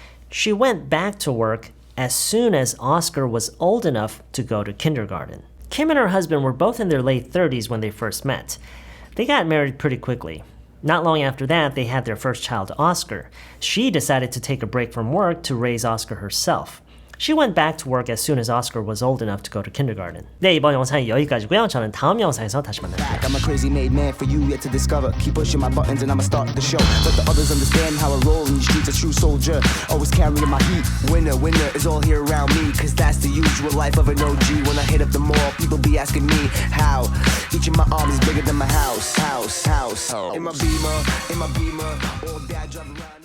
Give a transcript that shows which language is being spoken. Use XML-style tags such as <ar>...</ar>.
<en>She went back to work as soon as Oscar was old enough to go to kindergarten. Kim and her husband were both in their late 30s when they first met. They got married pretty quickly. Not long after that, they had their first child, Oscar. She decided to take a break from work to raise Oscar herself. She went back to work as soon as Oscar was old enough to go to kindergarten.</en> <ko>네, 이번 영상이 여기까지고요. 저는 다음 영상에서 다시 만날게요.</ko> <en>I'm a crazy made man for you yet to discover. Keep pushing my buttons and I'ma start the show. Let the others understand how I roll in the streets, a true soldier. Always carrying my heat. Winner is all here around me. Cause that's the usual life of an OG. When I hit up the mall, people be asking me how. Each of my arms is bigger than my house. In my beamer, all day I drive around.</en>